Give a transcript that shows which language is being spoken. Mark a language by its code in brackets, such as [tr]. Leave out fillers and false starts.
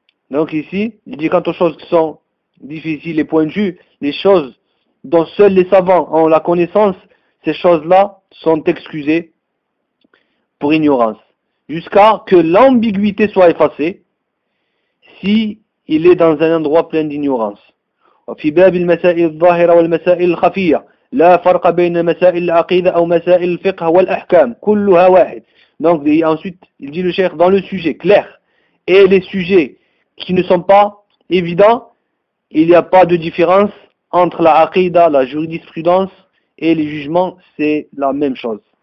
[fr] Donc ici, il dit quant aux choses qui sont difficiles et pointues, les choses dont seuls les savants ont la connaissance, ces choses-là sont excusées pour ignorance. Jusqu'à que l'ambiguïté soit effacée, si il est dans un endroit plein d'ignorance. [ar] وفي باب المسائل الظاهرة والمسائل الخفية لا فرق بين مسائل العقيدة أو مسائل الفقه والأحكام كلها واحد. [fr] Donc ensuite il dit le cheikh dans le sujet clair et les sujets qui ne sont pas évidents, il n'y a pas de différence entre la aqida, la jurisprudence et les jugements, c'est la même chose.